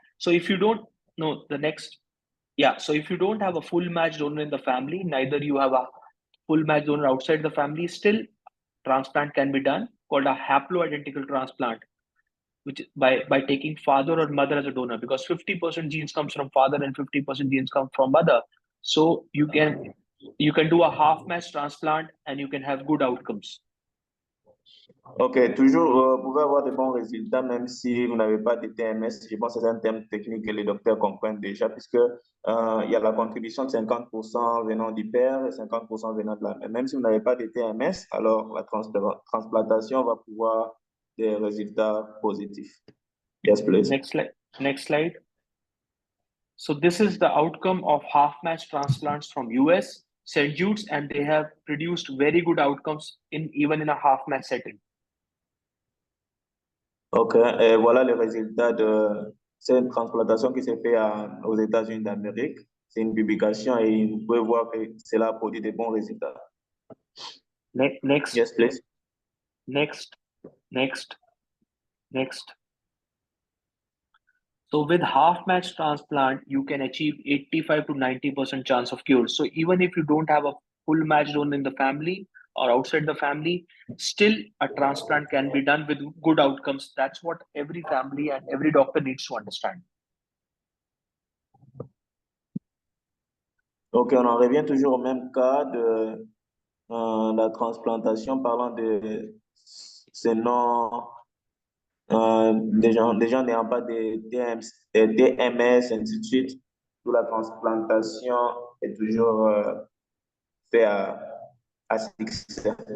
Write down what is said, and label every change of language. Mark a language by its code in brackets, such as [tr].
[en] So if you don't, no, the next, yeah. So if you don't have a full match donor in the family, neither you have a full match donor outside the family, still transplant can be done, called a haploidentical transplant, which by taking father or mother as a donor, because 50% genes comes from father and 50% genes come from mother. So you can do a half match transplant and you can have good outcomes. [fr] Ok, toujours, vous pouvez avoir de bons résultats même si vous n'avez pas de TMS. Je pense que c'est un terme technique que les docteurs comprennent déjà, puisque il y a la contribution de 50% venant du père et 50% venant de la mère. Même si vous n'avez pas de TMS, alors la transplantation va pouvoir des résultats positifs. [en] Yes, please. Next slide. So this is the outcome of half match transplants from US, St. Jude's, and they have produced very good outcomes even in a half match setting. [fr] Ok, et voilà les résultats de cette transplantation qui s'est faite aux États-Unis d'Amérique. C'est une publication et vous pouvez voir que cela a produit de bons résultats. [en] Next. Yes, please. Next. So with half match transplant, you can achieve 85 to 90% chance of cure. So even if you don't have a full match donor in the family or outside the family, still a transplant can be done with good outcomes. That's what every family and every doctor needs to understand. [fr] Ok, on en revient toujours au même cas de la transplantation, parlant de ces noms, des gens n'ayant pas de DMS, ainsi de suite. Où la transplantation est toujours faite à succès.